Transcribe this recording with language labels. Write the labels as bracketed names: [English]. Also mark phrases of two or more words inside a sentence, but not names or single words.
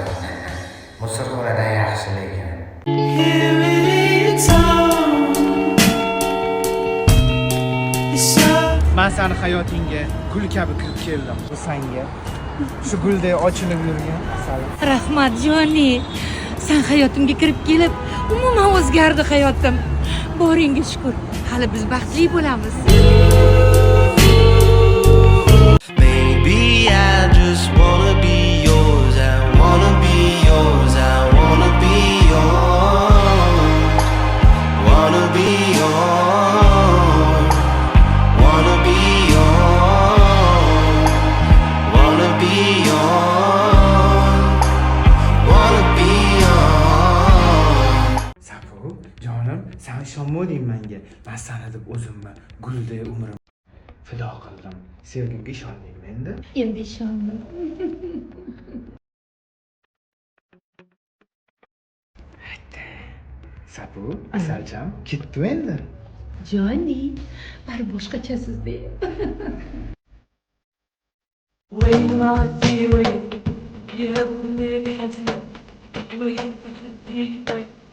[Uzbek] Musorxonadan yaxshi lekin. Men seni hayotingga gul kabi kirib keldim. Bu senga shu gulday ochilib yurgan asalim. Rahmat Joni. Sen hayotimga kirib kelib, umuman o'zgardi hayotim. Boringga shukr. Hali biz baxtli bo'lamiz. [English] Maybe I just wanna be yours. I wanna be yours. I wanna be yours. Wanna be yours. Wanna be yours. Wanna be yours. Wanna be yours. [Uzbek] Sapo, jonim, sen ishonmading menga. Men seni deb o'zimni gulday umrim fido qildim. Sevgimga ishondingmi endi? Endi ishondim. Sapo, asalcham, ketdi endi. Joni, bari boshqachasiz de. [English] Wait, my dear, wait. You have me,